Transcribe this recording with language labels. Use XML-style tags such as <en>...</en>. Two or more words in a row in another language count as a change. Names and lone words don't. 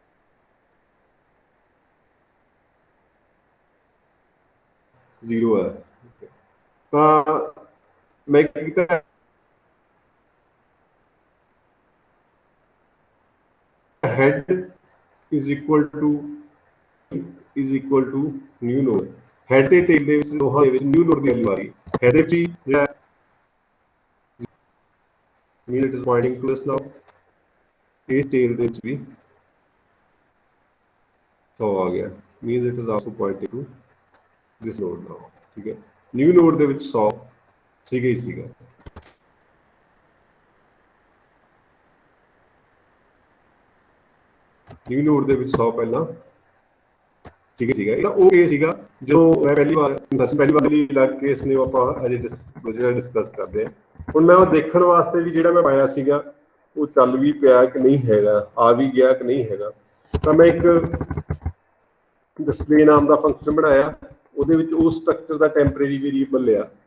<pa>0 ਹੈ ਤਾਂ ਮੈਂ ਕੀ ਕੀਤਾ</pa> <en>head is equal to new node head</en> <pa>ਤੇ tail ਦੇ ਵਿੱਚ ਦੋਹਾਂ ਦੇ ਵਿੱਚ</pa> <en>new node</en> <pa>ਦੀ ਵੈਲਿਊ ਆ ਰਹੀ head ਦੇ ਵਿੱਚ ਜਿਹੜਾ</pa> <en>mean it is pointing to us now</en> <pa>ਇਹ tail ਦੇ ਵਿੱਚ ਵੀ 100 ਆ ਗਿਆ</pa> <en>means it is also pointing to this node now</en> <pa>ਠੀਕ ਹੈ</pa> <en>new node</en> <pa>ਦੇ ਵਿੱਚ 100 ਸੀਗਾ ਹੀ ਸੀਗਾ</pa> <en>new node</en> <pa>ਦੇ ਵਿੱਚ 100 ਪਹਿਲਾਂ ਸੀਗਾ ਇਹਦਾ ਉਹ ਕੇਸ ਸੀਗਾ ਜੋ ਮੈਂ ਪਹਿਲੀ ਵਾਰ ਲਈ ਲੱਗ ਕੇ ਇਸ ਨੇ ਆਪਾਂ ਅਜੇ ਜਿਹੜਾ ਡਿਸਕਸ ਕਰਦੇ ਹਾਂ ਹੁਣ ਮੈਂ ਉਹ ਦੇਖਣ ਵਾਸਤੇ ਵੀ ਜਿਹੜਾ ਮੈਂ ਪਾਇਆ ਸੀਗਾ ਉਹ ਚੱਲ ਵੀ ਪਿਆ ਕਿ ਨਹੀਂ ਹੈਗਾ ਆ ਵੀ ਗਿਆ ਕਿ ਨਹੀਂ ਹੈਗਾ ਤਾਂ ਮੈਂ ਇੱਕ ਡਿਸਪਲੇ ਨਾਮ ਦਾ ਫੰਕਸ਼ਨ ਬਣਾਇਆ ਉਹਦੇ ਵਿੱਚ ਉਸ ਸਟਰਕਚਰ ਦਾ</pa> <en>temporary variable</en> <pa>ਲਿਆ</pa>